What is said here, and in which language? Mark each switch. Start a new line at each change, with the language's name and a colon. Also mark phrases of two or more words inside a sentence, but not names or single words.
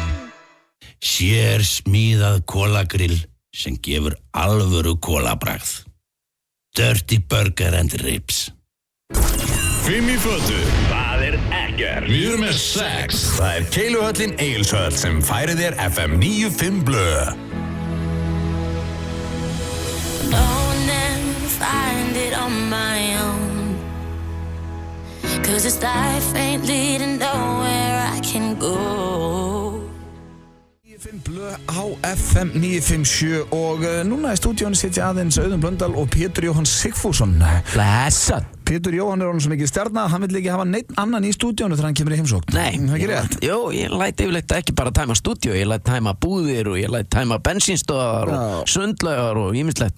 Icelandic: Sérsmíðað kólagrill sem gefur alvöru kólabragð. Dirty Burger and Ribs. 5 í fötu. Það ekkert. Við erum með 6. Það Keiluhöllin Egilshöll sem færir þér FM 95 blöð.
English: I'll never find it on my own. 'Cause this life ain't leading nowhere I can go.
Icelandic: 95 blöð á FM 957 og núna í stúdíónu sitja aðeins Auðun Blöndal og Pétur Jóhann Sigfússon. Blessað. Pétur Jóhann orðinn svo mikið stjarna að hann vill ekki hafa neitt annan í stúdíónu þegar hann kemur í heimsókn. Nei. Það ekki rétt? Jú, ég læt yfirleitt ekki bara tæma stúdíó, ég læt tæma búðir og ég læt tæma bensínstöðar og sundlaugar og ýmislegt.